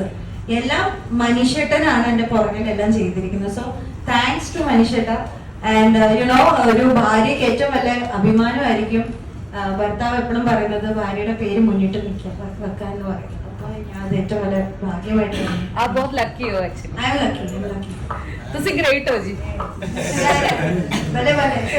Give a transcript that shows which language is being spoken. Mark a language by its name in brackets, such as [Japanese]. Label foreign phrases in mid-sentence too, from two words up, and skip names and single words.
[Malayalam] എല്ലാം മനുഷ്യട്ടനാണ് എന്റെ പുറകിലെല്ലാം ചെയ്തിരിക്കുന്നത്. [English] So thanks to മനുഷ്യട്ട. [Malayalam] ആൻഡ് ഒരു ഭാര്യയ്ക്ക് ഏറ്റവും വലിയ അഭിമാനമായിരിക്കും ഭർത്താവ് എപ്പോഴും പറയുന്നത് ഭാര്യയുടെ പേര് മുന്നിട്ട് വെക്കാന്ന് പറയുന്നത്. അപ്പൊ ഞാൻ അത് ഏറ്റവും വലിയ ഭാഗ്യമായിട്ട് [Hindi] आप बहुत लकी हो एक्चुअली. [English] I am lucky. [Punjabi] ਤੁਸੀਂ great ਹੋ ਜੀ. [Hindi] भले भले